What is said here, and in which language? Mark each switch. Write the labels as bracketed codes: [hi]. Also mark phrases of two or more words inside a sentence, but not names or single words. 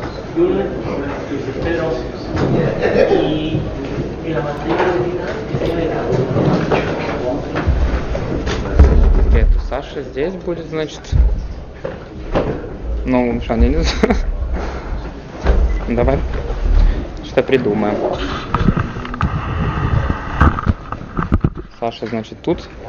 [es] lunes, pero y la matrícula de vida que tiene cada uno. [ru] Это Саша здесь будет, значит. Ну, Шан, я не знаю. Давай что-то придумаем. Саша, значит, тут.